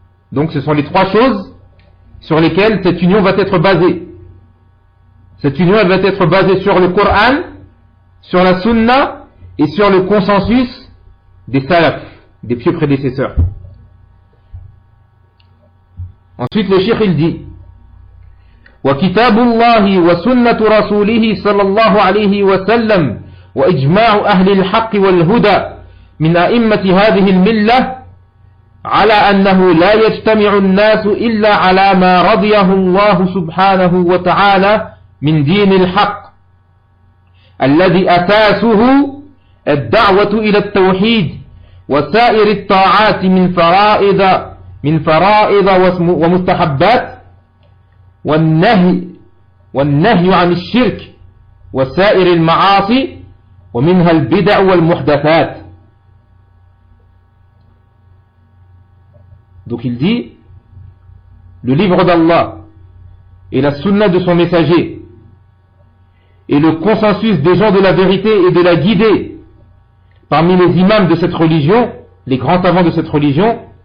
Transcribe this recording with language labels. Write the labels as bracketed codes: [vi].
[fr] Donc ce sont les trois choses sur lesquelles cette union va être basée. Cette union, elle va être basée sur le Coran, sur la Sunna et sur le consensus des salafs, des pieux prédécesseurs. Ensuite, le cheikh il dit [ar] وكتاب الله وسنة رسوله صلى الله عليه وسلم وإجماع أهل الحق والهدى من أئمة هذه الملة على أنه لا يجتمع الناس إلا على ما رضيه الله سبحانه وتعالى من دين الحق الذي أساسه الدعوة إلى التوحيد وسائر الطاعات من فرائض ومستحبات والنهي عن الشرك وسائر المعاصي ومنها البدع والمحدثات. [fr] Donc il dit, le livre d'Allah et la sunna de son messager et le consensus des gens de la vérité et de la guider parmi les imams de cette religion, les grands savants de cette religion.